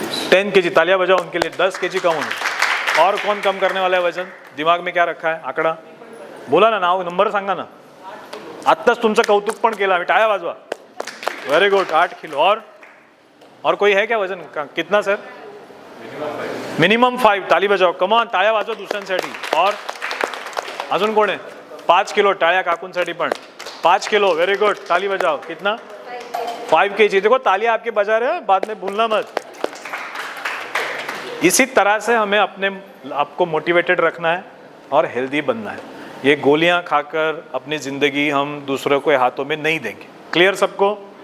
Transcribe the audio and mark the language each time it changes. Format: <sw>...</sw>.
<hi>10 kg, तालियां बजाओ उनके लिए। 10 kg कम होने। और कौन कम करने वाला है वजन? दिमाग में क्या रखा है आंकड़ा? बोला ना,</hi> <mr>नाव नंबर सांगा ना। आत्ताच तुमचं कौतुक पण केलं आम्ही, टाळ्या वाजवा।</mr> <en>very good,</en> <hi>8 kilo. और कोई है क्या वजन का? कितना सर? मिनिमम 5। ताली बजाओ,</hi> <mr>कमान, टाळ्या वाजवा दुसऱ्यांसाठी। और अजून कोण आहे? 5 किलो, टाळ्या काकूंसाठी पण।</mr> <hi>5 किलो,</hi> <en>very good,</en> <hi>ताली बजाओ। कितना? 5 kg। देखो तालियां आपके बजा रहे हैं, बाद में भूलना मत। इसी तरह से हमें अपने आपको मोटिवेटेड रखना है और हेल्दी बनना है। ये गोलियां खाकर अपनी ज़िंदगी हम दूसरों के हाथों में नहीं देंगे। क्लियर सबको?</hi>